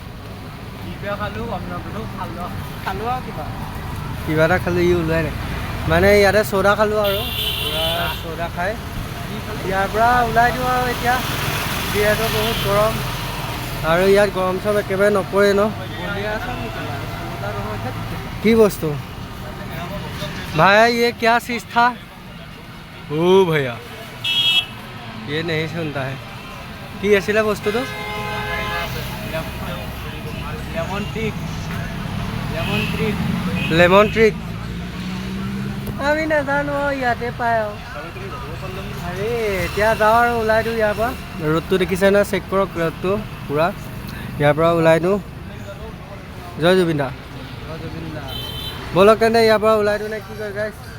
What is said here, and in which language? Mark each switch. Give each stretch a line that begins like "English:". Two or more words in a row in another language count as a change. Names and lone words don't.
Assamese: কিবা এটা খালোঁ ই ওলোৱাই নাই মানে ইয়াতে চ'দা খালোঁ আৰু পূৰা চ'দা খাই ইয়াৰ পৰা ওলাই দিওঁ আৰু এতিয়া যিহেতু বহুত গৰম আৰু ইয়াত গৰম চৰম একেবাৰে নপৰে ন কি বস্তু ভাই
Hindi: ये क्या चीज़ था ओ भैया ये नहीं सुनता है
Assamese: কি আছিলে বস্তুটো লেমন ট্ৰিক আমি নাজানো ইয়াতে পাই আৰু আৰে এতিয়া যাওঁ আৰু ওলাই দিওঁ ইয়াৰ পৰা ৰ'দটো দেখিছে না চেক কৰক ৰ'দটো পূৰা ইয়াৰ পৰা ওলাই দিওঁ জয় জুবিন দা ব'লক তেন্তে ইয়াৰ পৰা ওলাই দিওঁ নে কি কয় গাইছ